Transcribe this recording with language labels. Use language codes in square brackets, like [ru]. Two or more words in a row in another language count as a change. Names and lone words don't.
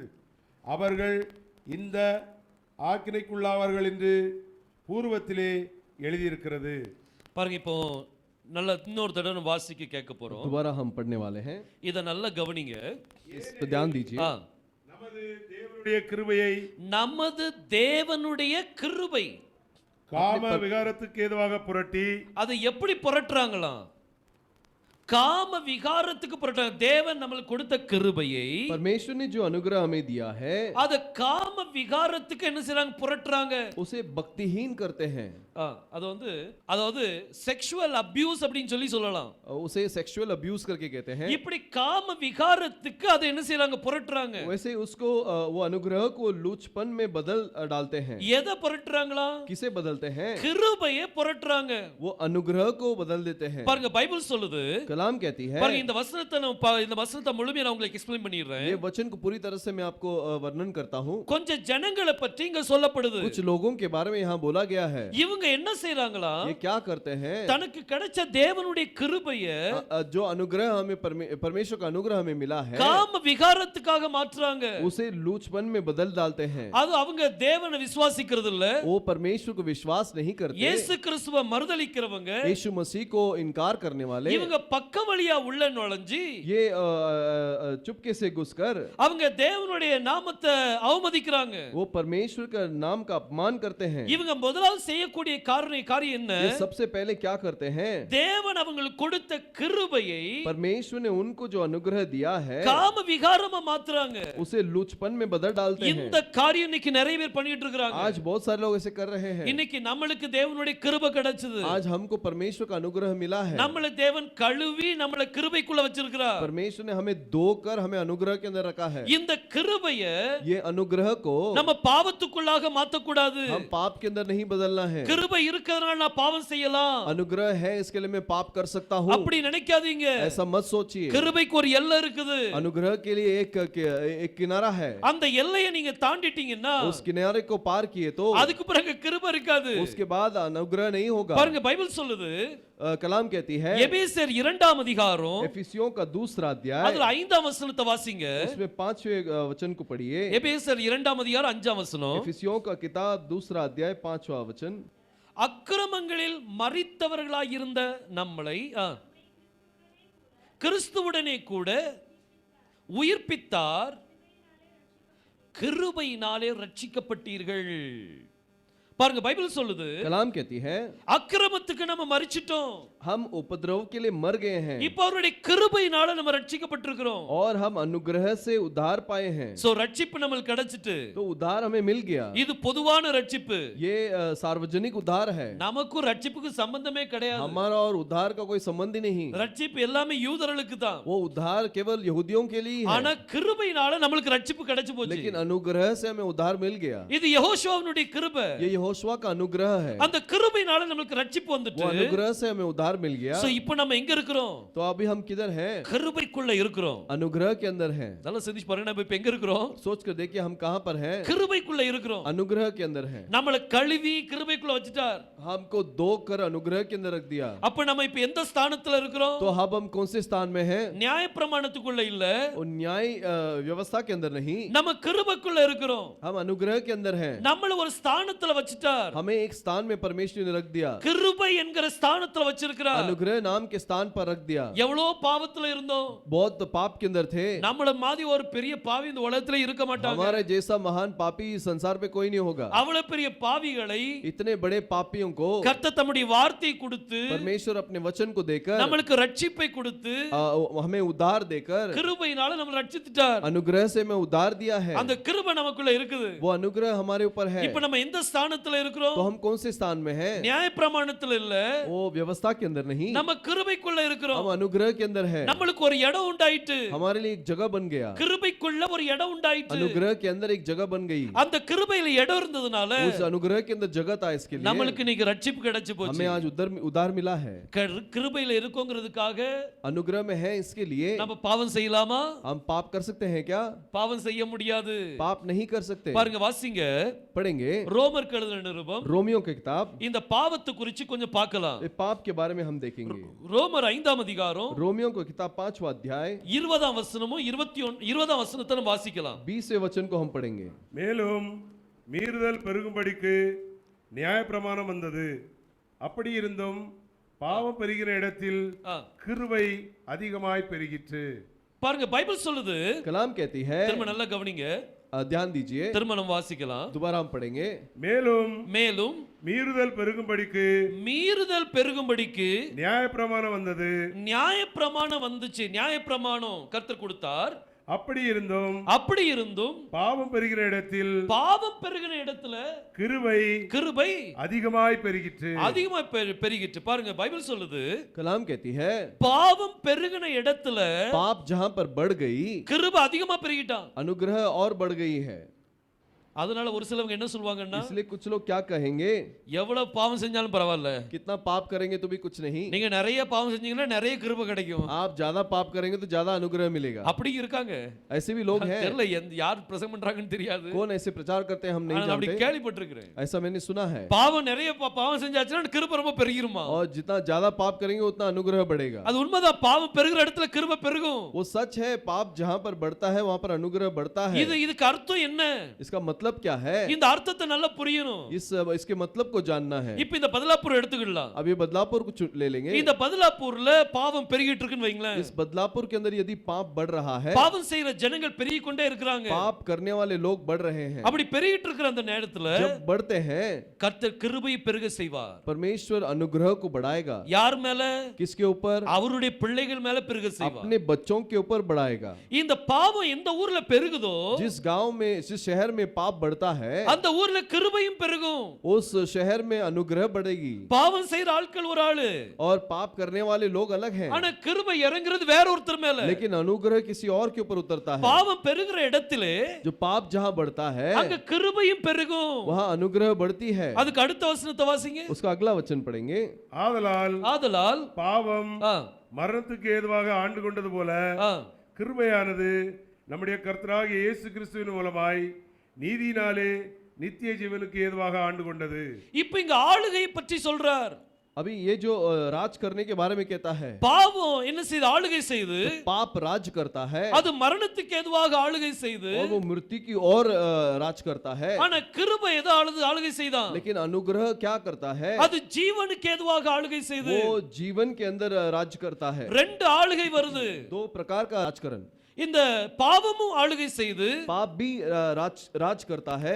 [ta] அவர்கள் இந்த ஆக்கினைக்குள்ளாவார்கள் என்று பூர்வத்திலே எழுதியிருக்கிறது. பாருங்க, இப்போ நல்ல இன்னொரு தடவை வாசிக்க கேட்க போறோம். [hi] दोबारा हम पढ़ने वाले हैं, [ta] இத நல்லா கவனிங்க. [hi] इस पर ध्यान दीजिए। [ta] நமது தேவனுடைய கிருபையை நமது தேவனுடைய கிருபை காம விகாரத்துக்கு ஏதுவாக புரட்டி, அதை எப்படி புரட்டுறாங்களாம்? காம விகாரத்துக்கு புரட்டுறாங்க. தேவன் நம்மளுக்கு கொடுத்த கிருபையை [hi] परमेश्वर ने जो अनुग्रह हमें दिया है [ta] அத காம விகாரத்துக்கு என்ன செய்றாங்க? புரட்டுறாங்க. [hi] उसे भक्तिहीन करते हैं, [ta] அது வந்து அதாவது [en] sexual abuse [ta] அப்படினு சொல்லலாம். [hi] उसे [en] sexual abuse [hi] करके कहते हैं। [ta] இப்படி காம விகாரத்துக்கு அதை என்ன செய்றாங்க? புரட்டுறாங்க. [hi] वैसे उसको वो अनुग्रह को लूचपन में बदल डालते हैं। [ta] எதை புரட்டுறாங்களா? [hi] किसे बदलते हैं? [ta] கிருபையை புரட்டுறாங்க. [hi] वो अनुग्रह को बदल देते हैं। [ta] பாருங்க, பைபிள் சொல்லுது, [hi] कलाम कहती है, [ta] பாருங்க இந்த வசனத்தை முழுமையா நான் உங்களுக்கு எக்ஸ்பிளைன் பண்ணிடுறேன். [hi] ये वचन को पूरी तरह से मैं आपको वर्णन करता हूँ। [ta] கொஞ்சம் ஜனங்களை பற்றி இங்க சொல்லப்படுது. [hi] कुछ लोगों के बारे में यहाँ बोला गया है। [ta] இவங்க என்ன செய்றாங்களா? [hi] ये क्या करते हैं? [ta] தனக்கு கிடைச்ச தேவனுடைய கிருபையை [hi] जो अनुग्रह हमें परमेश्वर का अनुग्रह हमें मिला है, [ta] காம விகாரத்துக்காக மாற்றுறாங்க. [hi] उसे लूचपन में बदल डालते हैं। [ta] அது அவங்க தேவனை விசுவாசிக்கிறது இல்ல. [hi] वो परमेश्वर को विश्वास नहीं करते। [ta] இயேசு கிறிஸ்துவை மறுதலிக்கிறவங்க, [hi] यीशु मसीह को इनकार करने वाले, [ta] இவங்க பக்க வழியா உள்ள நுழைஞ்சு [hi] ये चुपके से घुसकर [ta] அவங்க தேவனுடைய நாமத்தை அவமதிக்கிறாங்க. [hi] वो परमेश्वर का नाम का अपमान करते हैं। [ta] இவங்க முதலாவது செய்யக்கூடிய காரியம் என்ன? [hi] ये सबसे पहले क्या करते हैं? [ta] தேவன் அவங்களுக்கு கொடுத்த கிருபையை [hi] परमेश्वर ने उनको जो अनुग्रह दिया है [ta] காம விகாரமா மாத்துறாங்க. [hi] उसे लूचपन में बदल डालते हैं। [ta] இந்த காரியம் இன்னைக்கு நிறைய பேர் பண்ணிட்டு இருக்காங்க. [hi] आज बहुत सारे लोग ऐसे कर रहे हैं। [ta] இன்னைக்கு நம்மளுக்கு தேவனுடைய கிருபை கிடைச்சது. [hi] आज हमको परमेश्वर का अनुग्रह मिला है। [ta] நம்மள தேவன் கழுவி நம்மள கிருபைக்குள்ள வச்சிருக்கிறார். [hi] परमेश्वर ने हमें धोकर हमें अनुग्रह के अंदर रखा है। [ta] இந்த கிருபையை [hi] ये अनुग्रह को [ta] நம்ம பாவத்துக்குள்ளாக மாத்த கூடாது. [hi] हम पाप के अंदर नहीं बदलना है। [ta] கிருபை இருக்கிறதுனால நான் பாவம் செய்யலாம், [hi] अनुग्रह है इसके लिए मैं पाप कर सकता हूँ, [ta] அப்படி நினைக்காதீங்க. [hi] ऐसा मत सोचिए। [ta] கிருபைக்கு ஒரு எல்லை இருக்குது. [hi] अनुग्रह के लिए एक किनारा है। [ta] அந்த எல்லையை நீங்க தாண்டிட்டீங்கன்னா [hi] उस किनारे को पार किए तो [ta] அதுக்கு பிறகு கிருபை இருக்காது. [hi] उसके बाद अनुग्रह नहीं होगा। [ta] பாருங்க, பைபிள் சொல்லுது, [hi] कलाम कहती है, [ta] எபேசியர் 2ஆம் அதிகாரம் [hi] एफिसियों का दूसरा अध्याय, [ta] அதுல 5ஆம் வசனத்தை வாசிங்க. [hi] उसमें 5वें वचन को पढ़िए। [ta] எபேசியர் 2ஆம் அதிகாரம் 5ஆம் வசனம். [hi] एफिसियों का किताब दूसरा अध्याय 5वां वचन। [ta] அக்கிரமங்களில் மரித்தவர்களாயிருந்த நம்மளை கிறிஸ்துவுடனே கூட உயிர்ப்பித்தார், கிருபையினாலே ரட்சிக்கப்பட்டீர்கள். பாருங்க, பைபிள் சொல்லுது, [hi] कलाम कहती है, [ta] அக்கிரமத்துக்கு நம்ம மரிச்சிட்டோம், [hi] हम उपद्रव के लिए मर गए हैं, [ta] இப்போ அவருடைய கிருபையினால நம்ம ரட்சிக்கப்பட்டிருக்கிறோம். [hi] और हम अनुग्रह से उद्धार पाए हैं। [ta] சோ ரட்சிப்பு நமக்கு கிடைச்சிட்டு, [hi] तो उद्धार हमें मिल गया। [ta] இது பொதுவான ரட்சிப்பு. [hi] ये सार्वजनिक उद्धार है। [ta] நமக்கும் ரட்சிப்புக்கு சம்பந்தமே கிடையாது. [hi] हमारा और उद्धार का कोई संबंध ही नहीं। [ta] ரட்சிப்பு எல்லாமே யூதர்களுக்கு தான். [hi] वो उद्धार केवल यहूदियों के लिए है। [ta] ஆனா கிருபையினால நமக்கு ரட்சிப்பு கிடைச்சு போச்சு. [hi] लेकिन अनुग्रह से हमें उद्धार मिल गया। [ta] இது யெகோஷுவாவுடைய கிருபை. [hi] ये यहोशुआ का अनुग्रह है। [ta] அந்த கிருபையினால நமக்கு ரட்சிப்பு வந்துட்டு, [hi] वो अनुग्रह से हमें उद्धार मिल गया। [ta] சோ இப்போ நம்ம எங்க இருக்கிறோம்? [hi] तो अभी हम किधर हैं? [ta] கிருபைக்குள்ள இருக்கிறோம். [hi] अनुग्रह के अंदर हैं। [ta] நல்லா சிந்திச்சு பாருங்க, நம்ம இப்போ எங்க இருக்கிறோம்? [hi] सोच कर देखिए हम कहां पर हैं? [ta] கிருபைக்குள்ள இருக்கிறோம். [hi] अनुग्रह के अंदर हैं। [ta] நம்மள கழுவி கிருபைக்குள்ள வச்சிட்டார். [hi] हमको धोकर अनुग्रह के अंदर रख दिया। [ta] அப்ப நம்ம இப்போ எந்த ஸ்தானத்துல இருக்கிறோம்? [hi] तो अब हम कौन से स्थान में हैं? [ta] நியாயப்பிரமாணத்துக்குள்ள இல்ல, [hi] और न्याय व्यवस्था के अंदर नहीं, [ta] நம்ம கிருபைக்குள்ள இருக்கிறோம். [hi] हम अनुग्रह के अंदर हैं। [ta] நம்மள ஒரு ஸ்தானத்துல வச்சிட்டார். வச்சிட்டார். [hi] हमें एक स्थान में परमेश्वर ने रख दिया, [ta] கிருபை என்கிற ஸ்தானத்துல வச்சிருக்கிறார். [hi] अनुग्रह नाम के स्थान पर रख दिया। [ta] எவ்வளவு பாவத்துல இருந்தோம். [hi] बहुत पाप के अंदर थे, [ta] நம்மள மாதிரி ஒரு பெரிய பாவி இந்த உலகத்துல இருக்க மாட்டாங்க. [hi] हमारे जैसा महान पापी इस संसार पे कोई नहीं होगा। [ta] அவ்வளவு பெரிய பாவிகளை [hi] इतने बड़े पापियों को [ta] கர்த்தர் தம்முடைய வார்த்தை கொடுத்து, [hi] परमेश्वर अपने वचन को देकर, [ta] நம்மளுக்கு ரட்சிப்பை கொடுத்து, [hi] हमें उद्धार देकर, [ta] கிருபையினால நம்மள ரட்சித்துட்டார். [hi] अनुग्रह से मैं उद्धार दिया है। [ta] அந்த கிருபை நமக்குள்ள இருக்குது. [hi] वो अनुग्रह हमारे ऊपर है। [ta] இப்ப நம்ம எந்த ஸ்தானத்துல இருக்கிறோம்? [hi] तो हम कौन से स्थान में हैं? [ta] நியாயப்பிரமாணத்துல இல்ல, [hi] वो व्यवस्था के अंदर नहीं, [ta] நம்ம கிருபைக்குள்ள இருக்கிறோம். [hi] हम अनुग्रह के अंदर है। [ta] நம்மளுக்கு ஒரு இடம் உண்டாயிட்டு, [hi] हमारे लिए एक जगह बन गया, [ta] கிருபைக்குள்ள ஒரு இடம் உண்டாயிட்டு. [hi] अनुग्रह के अंदर एक जगह बन गई। [ta] அந்த கிருபையில இடம் இருந்ததுனால [hi] उस अनुग्रह के अंदर जगह था, इसके लिए [ta] நம்மளுக்கு இன்னைக்கு ரட்சிப்பு கிடைச்சு போச்சு. [hi] हमें आज उद्धार मिला है। [ta] கிருபையில இருக்கோங்கிறதுக்காக [hi] अनुग्रह में है, इसके लिए [ta] நம்ம பாவம் செய்யலாமா? [hi] हम पाप कर सकते हैं क्या? [ta] பாவம் செய்ய முடியாது. [hi] पाप नहीं कर सकते। [ta] பாருங்க, வாசிங்க [hi] पढ़ेंगे [ta] ரோமர் எழுதின நிருபம், [hi] रोमियो की किताब, [ta] இந்த பாவத்தை குறித்து கொஞ்சம் பார்க்கலாம். [hi] ये पाप के बारे में हम देखेंगे। [ta] ரோமர் 5ஆம் அதிகாரம் [hi] रोमियो की किताब 5वां अध्याय [ta] 20ஆம் வசனமும் 20ஆம் வசனத்தை நம்ம வாசிக்கலாம். [hi] 20वें वचन को हम पढ़ेंगे। [ta] மேலும் மீறுதல் பெருகும்படிக்கு நியாயப்பிரமாணம் வந்தது. அப்படி இருந்தும் பாவம் பெருகிற இடத்தில் கிருபை அதிகமாய் பெருகிற்று. பாருங்க, பைபிள் சொல்லுது, [hi] कलाम कहती है, [ta] திரும்ப நல்லா கவனிங்க, [hi] ध्यान दीजिए, [ta] திரும்ப நம்ம வாசிக்கலாம். [hi] दोबारा हम पढ़ेंगे। [ta] மேலும் மீறுதல் பெருகும்படிக்கு நியாயப்பிரமாணம் வந்தது. நியாயப்பிரமாணம் வந்துச்சு. நியாயப்பிரமாணம் கர்த்தர் கொடுத்தார். அப்படி இருந்தும் பாவம் பெருகிற இடத்துல கிருபை அதிகமாய் பெருகிற்று. பாருங்க, பைபிள் சொல்லுது, [hi] कलाम कहती है, [ta] பாவம் பெருகின இடத்துல [hi] पाप जहां पर बढ़ गई, [ta] கிருபை அதிகமா பெருகிட்டான். [hi] अनुग्रह और बढ़ गई है। [ta] அதனால ஒரு சிலவங்க என்ன சொல்வாங்கன்னா, [hi] इसलिए कुछ लोग क्या कहेंगे, [ta] எவ்வளவு பாவம் செஞ்சாலும் பரவாயில்ல, [hi] कितना पाप करेंगे तो भी कुछ नहीं, [ta] நீங்க நிறைய பாவம் செஞ்சீங்கன்னா நிறைய கிருபை கிடைக்கும், [hi] आप ज्यादा पाप करेंगे तो ज्यादा अनुग्रह मिलेगा। [ta] அப்படி இருக்காங்க, [hi] ऐसे भी लोग हैं। [ta] தெரியல யார் பிரசங்கம் பண்றாங்கன்னு தெரியாது, [hi] कौन ऐसे प्रचार करते हैं हम नहीं [ta] நான் அப்படி [hi] जानते, [ta] கேள்விப்பட்டிருக்கிறேன். [hi] ऐसा मैंने सुना है। [ta] பாவம் நிறைய பாவம் செஞ்சாச்சுன்னா கிருபை ரொம்ப பெருகிருமா? [hi] और जितना ज्यादा पाप करेंगे उतना अनुग्रह बढ़ेगा। [ta] அது உண்மைதான், பாவம் பெருகிற இடத்துல கிருபை பெருகும். [hi] वो सच है, पाप जहां पर बढ़ता है वहां पर अनुग्रह बढ़ता है। [ta] இதுக்கு அர்த்தம் என்ன? [hi] इसका मतलब क्या है? [ta] இந்த அர்த்தத்தை நல்லா புரியணும். [hi] इसके मतलब को जानना है। [ta] இப்போ இந்த बदलापुर எடுத்துக்கலாம். [hi] अब ये बदलापुर को ले लेंगे। [ta] இந்த बदलापुरல பாவம் பெருகிட்டு இருக்குன்னு வைங்களேன். [hi] इस बदलापुर के अंदर यदि पाप बढ़ रहा है, [ta] பாவம் செய்யற ஜனங்கள் பெருகிக் கொண்டே இருக்காங்க, [hi] पाप करने वाले लोग बढ़ रहे हैं, [ta] அப்படி பெருகிட்டு இருக்கிற அந்த நேரத்துல [hi] जब बढ़ते हैं [ta] கர்த்தர் கிருபையை பெருக செய்வார். [hi] परमेश्वर अनुग्रह को बढ़ाएगा। [ta] யார் மேல? [hi] किसके ऊपर? [ta] அவருடைய பிள்ளைகள் மேல பெருக செய்வார். [hi] अपने बच्चों के ऊपर बढ़ाएगा। [ta] இந்த பாவம் எந்த ஊர்ல பெருகுதோ, [hi] जिस गांव में, जिस शहर में पाप बढ़ता है, [ta] அந்த ஊர்ல கிருபையும் பெருகும். [hi] उस शहर में अनुग्रह बढ़ेगी। [ta] பாவம் செய்யற ஆட்கள் ஒரு ஆளு, [hi] और पाप करने वाले लोग अलग हैं, [ta] ஆனா கிருபை இறங்குறது வேற ஒருத்தர் மேல. [hi] लेकिन अनुग्रह किसी और के ऊपर उतरता है। [ta] பாவம் பெருகிற இடத்திலே [hi] जो पाप जहां बढ़ता है [ta] அங்க கிருபையும் பெருகும். [hi] वहां अनुग्रह बढ़ती है। [ta] அதுக்கு அடுத்த வசனத்தை வாசிங்க. [hi] उसका अगला वचन पढ़ेंगे। [ta] ஆதலால் பாவம் மரணத்துக்கு ஏதுவாக ஆண்டு கொண்டது போல கிருபையானது நம்முடைய கர்த்தராகிய இயேசு கிறிஸ்துவின் மூலமாய் நீதியினாலே நித்திய ஜீவனுக்கு ஏதுவாக ஆண்டு கொண்டது. இப்போ இங்க ஆளுகையை பற்றி சொல்றார். [hi] अभी ये जो राज करने के बारे में कहता है, [ta] பாவம் என்ன செய்து ஆளுகை செய்து, [hi] पाप राज करता है, [ta] அது மரணத்துக்கு ஏதுவாக ஆளுகை செய்து, [hi] और वो मृत्यु की ओर राज करता है। [ta] ஆனா கிருபை எதை ஆளுகை செய்தான்? [hi] लेकिन अनुग्रह क्या करता है? [ta] அது ஜீவனுக்கு ஏதுவாக ஆளுகை செய்து, [hi] वो जीवन के अंदर राज करता है। [ta] ரெண்டு ஆளுகை வருது, [hi] दो प्रकार का राजकरण। [ta] இந்த பாவமும் ஆளுகை செய்து, [hi] पाप भी राज करता है,